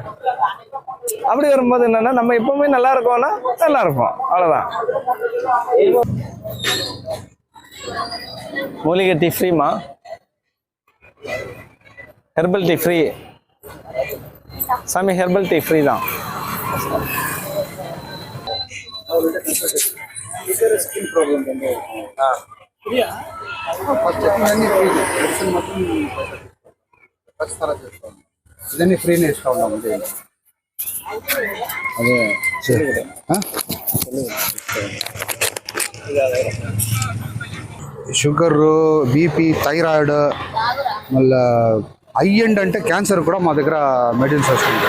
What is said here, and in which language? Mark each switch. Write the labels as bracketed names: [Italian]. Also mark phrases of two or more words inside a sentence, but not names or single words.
[Tamil] அப்படி வரும்போது என்னன்னா நம்ம எப்பவுமே நல்லா இருக்கோம்னா நல்லா இருப்போம். அவ்வளவுதான். மூலிகை டீ ஃப்ரீமா? [English] herbal tea free [Tamil] சாமி. [English] herbal tea free [Tamil] தான். [Telugu] ఇదన్నీ ఫ్రీనే ఇస్తా ఉన్నాం. అదే [English] sugar, BP, thyroid, [Telugu] మళ్ళీ ఐ ఎండ్ అంటే క్యాన్సర్ కూడా మా దగ్గర మెడిసిన్స్ వస్తుంది.